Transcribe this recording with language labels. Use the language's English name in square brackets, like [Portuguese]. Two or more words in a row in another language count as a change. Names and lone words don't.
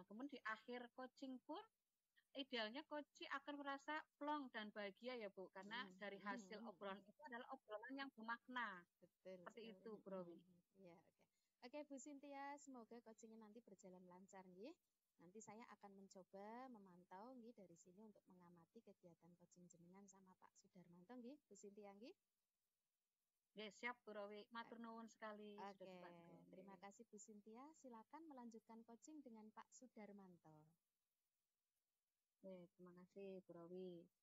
[Indonesian] Kemudian di akhir coaching pun idealnya coach akan merasa plong dan bahagia ya Bu, karena dari hasil obrolan itu adalah obrolan yang bermakna. Betul Seperti sekali. itu Bro. Ya, oke. Oke Bu Cynthia, semoga coachingnya nanti berjalan lancar nggih. Nanti saya akan mencoba memantau nggih dari sini untuk mengamati kegiatan coaching jenengan sama Pak Sudarmanto nggih, Bu Cynthia nggih. Ya, siap Bu Rowi. [Javanese] Matur nuwun [Indonesian] sekali sudah dibantu. Terima kasih Bu Cynthia. Silakan melanjutkan coaching dengan Pak Sudarmanto. Terima kasih Bu Rowi.